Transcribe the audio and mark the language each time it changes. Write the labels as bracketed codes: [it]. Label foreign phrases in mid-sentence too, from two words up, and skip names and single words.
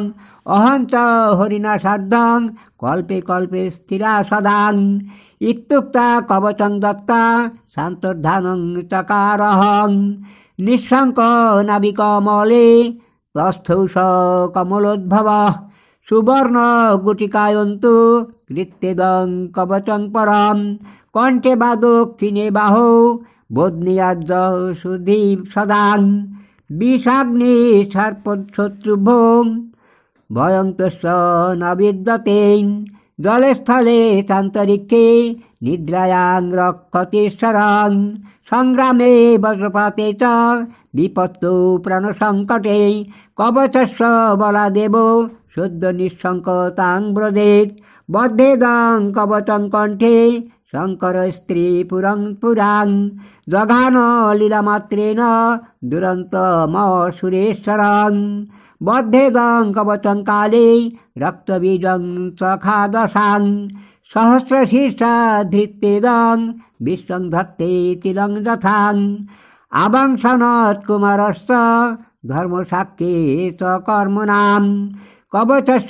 [sa] অহঞ্চ হরিণা সার্ধং কল্পে কল্পে স্থিরা সদাং ইত্যুক্তা কবচং দত্তা শান্তর্ধানং চকারহং নিঃশঙ্ক নাবিকমলে তস্থৌষ কমলোদ্ভব সুবর্ণ গুটিকায়ন্তু কৃত্যেদং কবচং পরম কণ্ঠে বা দক্ষিণে বাহু বদ্নিয়াজ্য সুধীপ সদাং বিষাগ্নি সর্পশত্রুভোং ভয়ন্তস্য ন বিদ্যতে জলস্থলে চান্তরিক্ষে নিদ্রায়াং রক্ষতিশ্বরং সংগ্রামে বজ্রপাতে চ বিপত্তু প্রাণসংকটে কবচস্য বলাদেব সদ্য নিঃসংকতাং ব্রজেৎ বদ্ধেদং কবচং কণ্ঠে শঙ্কর স্ত্রী পুরং পুরাং জঘান লীলামাত্রেণ দুরন্তম সুরেশ্বরং বদ্ধেদং কবচং কালে রক্তবীজং চখাদশাং সহস্রশীর্ষা ধৃত্যেদং বিশ্বং ধত্তে তিলং যথাং আবাংশনত কুমারস্য ধর্মসাক্ষী চ কর্মণাম কবচস্য